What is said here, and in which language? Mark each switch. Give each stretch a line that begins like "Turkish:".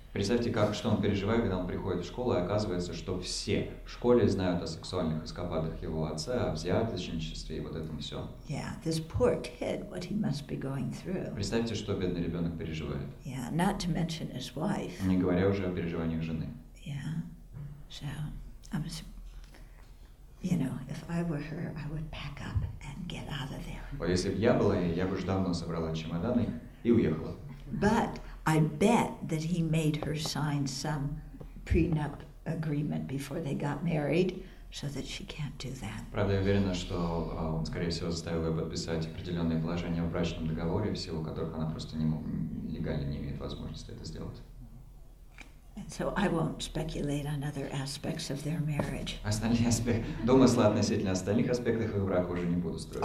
Russian: Представьте, что он переживает, когда он приходит в школу, и оказывается, что все в школе знают о сексуальных эскападах его отца, о взяточничестве и вот этом все.
English: Yeah, this poor kid, what he must be going through.
Russian: Представьте, что бедный ребенок переживает.
English: Yeah, not to mention his wife.
Russian: Не говоря уже о переживаниях жены.
English: Yeah, so I was, if I were her, I would pack up and get out of there.
Russian: Если бы я была, я бы уже давно собрала чемоданы и уехала.
English: But I bet that he made her sign some prenup agreement before they got married, so that she can't do that.
Russian: Правда, я уверена, что он, скорее всего, заставил ее подписать определенные положения в брачном договоре, в силу которых она просто легально не имеет возможности это сделать.
English: And so I won't speculate on other aspects of their marriage.
Russian: Остальные аспекты, домыслы относительно остальных аспектов их брака уже не буду строить.